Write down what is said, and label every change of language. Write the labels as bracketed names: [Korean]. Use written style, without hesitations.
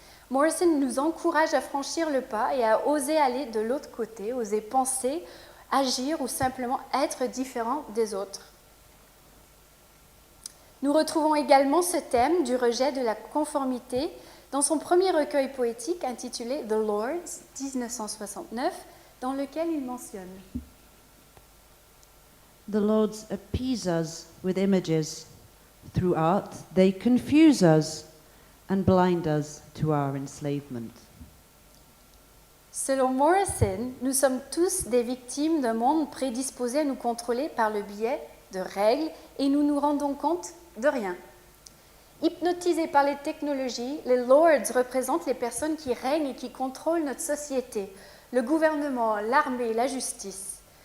[French] Morrison nous encourage à franchir le pas et à oser aller de l'autre côté, oser penser, agir ou simplement être différent des autres. Nous retrouvons également ce thème du rejet de la conformité dans son premier recueil poétique intitulé The Lords, 1969, dans lequel il mentionne [English] The Lords appease us with images. Through art, they confuse us and blind us to our enslavement. [French] Selon Morrison, nous sommes tous des victimes d'un monde prédisposé à nous contrôler par le biais de règles et nous nous rendons compte de rien. Hypnotisés par les technologies, les Lords représentent les personnes qui règnent et qui contrôlent notre société, le gouvernement, l'armée, la justice.